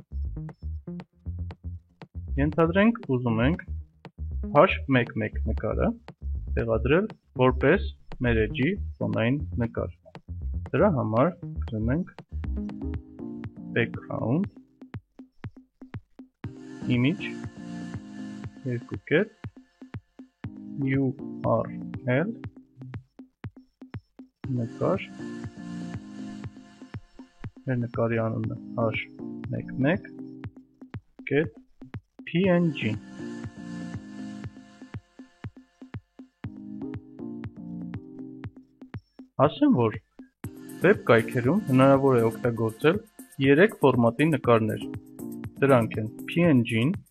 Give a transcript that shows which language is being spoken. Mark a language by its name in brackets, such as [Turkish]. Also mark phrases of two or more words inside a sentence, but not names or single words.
[Armenian] Ենթադրենք ուզում ենք h11 նկարը տեղադրել որպես մեր էջի ֆոնային նկար։ Դրա համար գրում ենք background [English] image URL [Armenian] նկար, մեր նկարի անունը h11.png։ Ասեմ, որ վեբ կայքերում հնարավոր է օգտագործել 3 ֆորմատի նկարներ, դրանք են PNG-ն,